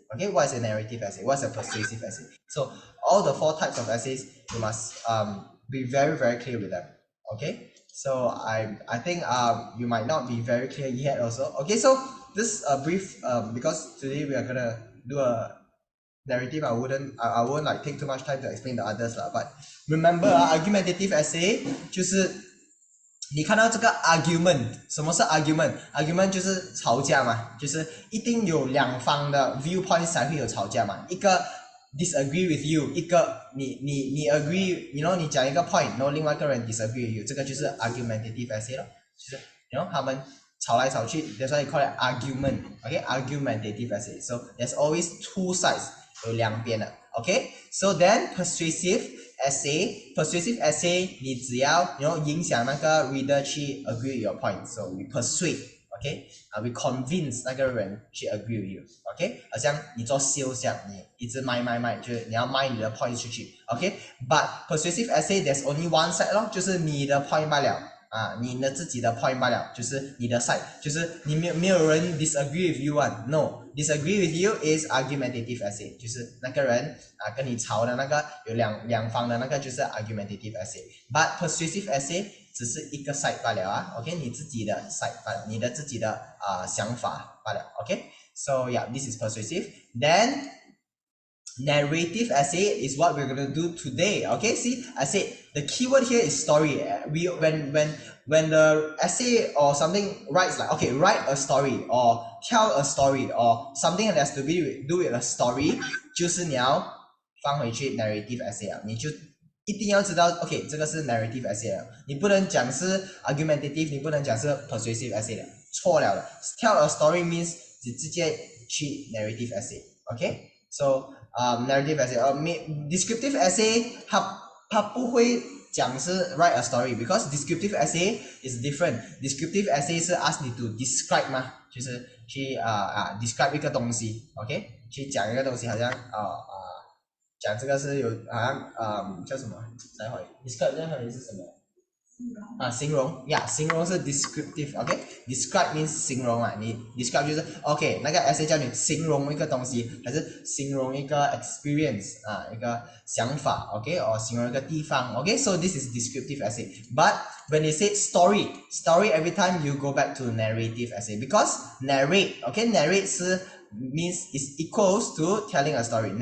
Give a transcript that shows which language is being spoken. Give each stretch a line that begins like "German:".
English: Okay, what is a narrative essay? What is a persuasive essay? So all the 4 types of essays, you must be very, very clear with them. Okay, so I think you might not be very clear yet also. Okay, so this brief because today we are gonna do a narrative. I won't like take too much time to explain the others lah.
Chinese: But remember, argumentative essay 就是你看到这个 argument， 什么是 argument 就是吵架嘛，就是一定有两方的 viewpoint 才会有吵架嘛，一个 disagree with you， 一个你 agree， 你讲一个 point， 然后另外一个人 disagree with you， 这个就是 argumentative essay 咯，就是他们吵来吵去 ，
English: that's why you call it argument， okay， argumentative essay。 So there's always 2 sides，
Chinese: 有两边的
English: ，okay。 So then persuasive essay
Chinese: 你只要影响那个
English: reader 去 agree with your point， so we persuade。Okay, we convince
Chinese: 那个人去
English: agree with you.
Chinese: Okay, 好像你做 sales 这样，你一直卖，就是你要卖你的 point 出去。
English: Okay, but persuasive essay there's only one side 咯，就是你的 point 罢了。
Chinese: 你的自己的 point 罢了，就是你的 side， 就是你没有人 disagree with you one， no， disagree with you is argumentative essay， 就是那个人跟你吵的那个有两方的那个就是 argumentative essay，
English: but persuasive essay
Chinese: 只是一个 side 罢了，OK， 你自己的 side 罢了，你的自己的想法罢了，OK，
English: so yeah this is persuasive. Then narrative essay is what we're going to do today. Okay, see, I said the keyword here is story. When the essay or something writes like, okay, write a story or tell a story or something that has to do with a story,
Chinese: 就是你要放回去 narrative essay 啊，你就一定要知道 ，OK， 这个是 narrative essay 了，你不能讲是 argumentative， 你不能讲是 persuasive essay 了，错了的。
English: Tell a story means
Chinese: 直接去
English: narrative essay，OK，so narrative essay descriptive essay
Chinese: 它不会讲是
English: write a story because descriptive essay is different.
Chinese: Descriptive essay 是 ask 你
English: to describe
Chinese: 嘛，就是去describe 一个东西 ，OK， 去讲一个东西，好像讲这个是有好像叫什么？待会 describe 这个是什么？形容呀，形容是
English: descriptive，OK，describe means 形容啊，你 describe 就是 OK， 那个 essay 叫你形容一个东西，还是形容一个 experience 一个想法 ，OK， or 形容一个地方 ，OK，so this is descriptive essay。But when they say story every time you go back to narrative essay because narrate，OK，narrate 是 means is equals to telling a story.